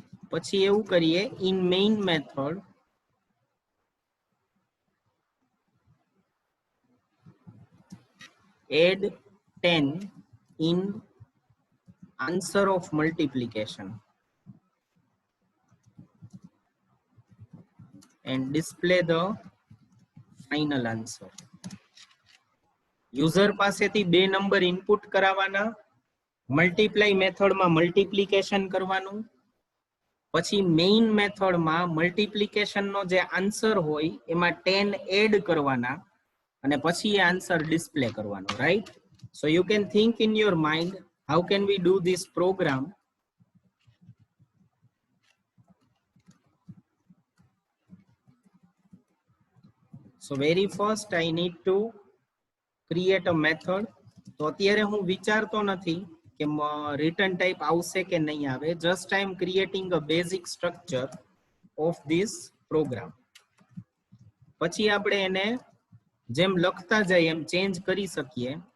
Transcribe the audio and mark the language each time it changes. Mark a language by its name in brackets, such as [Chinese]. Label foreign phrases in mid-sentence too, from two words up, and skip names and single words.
[Gujarati] પછી એવું કરીએ, [English] in main method add 10 in answer of multiplication and display the final answer. [Gujarati] User પાસેથી બે નંબર ઇનપુટ કરાવવાના, [English] multiply method માં [Gujarati] મલ્ટીપ્લિકેશન કરવાનું, પછી [English] main method માં [Gujarati] મલ્ટીપ્લિકેશનનો જે આન્સર હોય એમાં 10 એડ કરવાના અને પછી એ [English] answer display [Gujarati] કરવાનો, રાઈટ? [English] So you can think in your mind, how can we do this program? So very first I need to create a method. [Gujarati] તો અત્યારે હું વિચારતો નથી કે [English] return type [Gujarati] આવશે કે નહીં આવે. [English] Just I am creating a basic structure of this program. [Gujarati] પછી આપણે એને જેમ લખતા જાય એમ ચેન્જ કરી શકીએ.